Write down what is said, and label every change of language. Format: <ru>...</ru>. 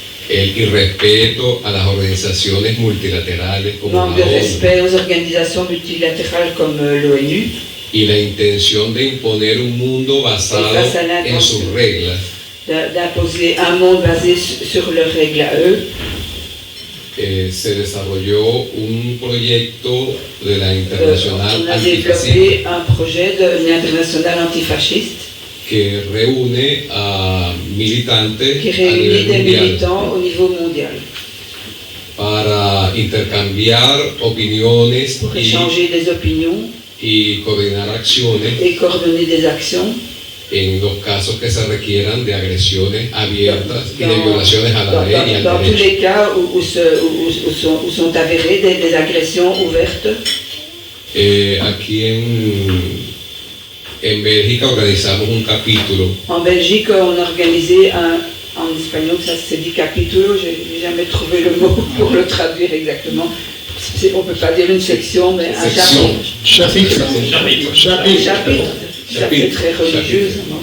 <es>el irrespeto a las organizaciones multilaterales como</es> <fr>manque de respect aux organisations multilatérales comme l'ONU,</fr> <es>y la intención de imponer un mundo basado en sus reglas,</es> <fr>d'imposer un monde basé sur leurs règles à eux.</fr> <es>Se desarrolló un proyecto de la Internacional</es> <fr>On a développé un projet de l'Internationale antifasciste</fr> <es>que reúne a militantes</es> <fr>qui réunit des militants au niveau mondial</fr> <es>para intercambiar opiniones</es> <fr>pour échanger des opinions</fr> <es>y coordinar acciones</es> <fr>et coordonner des actions</fr> <es>en los casos que se requieran de agresiones abiertas y de violaciones a la ley y al</es> <fr>dans tous</fr> <es>derecho.</es> <fr>les cas où sont avérées des agressions ouvertes.</fr> <es>Aquí en Bélgica organizamos un capítulo.</es> <fr>En Belgique, on a organisé en espagnol, ça se dit capítulo, j'ai jamais trouvé le mot pour le traduire exactement. On ne peut pas dire une section, mais un chapitre. Chapitre très religieuse.</fr>